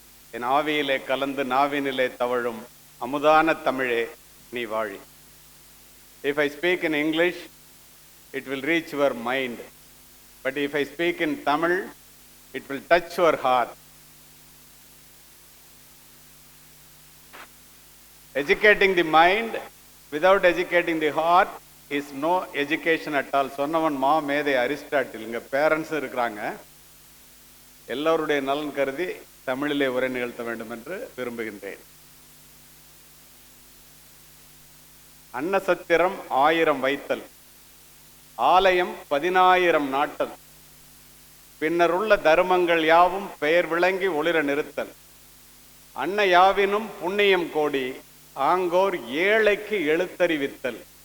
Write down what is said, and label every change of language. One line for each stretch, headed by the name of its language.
Tamil: என் ஆவியிலே கலந்து நாவினிலே தவழும் அமுதான தமிழே நீ வாழி.
English: If I speak in English, it will reach your mind. But if I speak in Tamil, it will touch your heart. Educating the mind without educating the heart is no education at all.
Tamil: சொன்னவன் மா மேதை Aristotle. இங்க parents இருக்கிறாங்க. எல்லோருடைய நலன் கருதி தமிழிலே உரை நிகழ்த்த வேண்டும் என்று விரும்புகின்றேன். அன்னசத்திரம் 1000 வைத்தல், ஆலயம் 10000 நாட்டல், பின்னருள்ள தர்மங்கள் யாவும் பெயர் விளங்கி ஒளிர நிறுத்தல், அன்ன யாவினும் புண்ணியம் கோடி, ஆங்கோர் ஏழைக்கு எழுத்தறிவித்தல்.